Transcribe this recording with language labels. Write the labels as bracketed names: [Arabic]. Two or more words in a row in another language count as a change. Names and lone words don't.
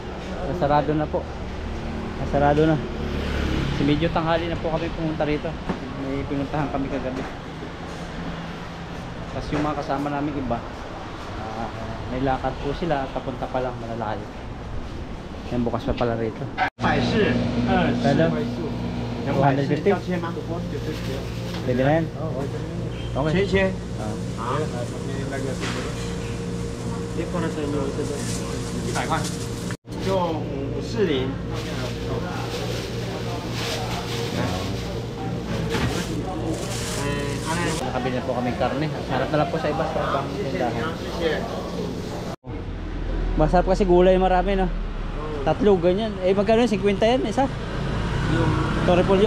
[Filipino] Sarado na po. Sarado na. Kasi medyo tanghali na po kami pumunta rito. May pinuntahan kami kagabi. Tapos yung mga kasama namin iba, may lakad po sila, papunta pa lang malalayo. Yan, bukas pa pala rito. [Chinese] 百事， [Filipino] Kada? 250 250? [Chinese] 切吗？ [Filipino] Pwede na yan? [English] Okay. [Chinese] 切切。 Ah. 别放在这里，这个100块，就540。 [Filipino] Nakabili na po kami karne. Harap na lang po sa iba sa ibang tindahan. Masarap kasi gulay marami, no? Tatlo ganyan. Eh magkano yun? 50 yan isa? Torre Polio?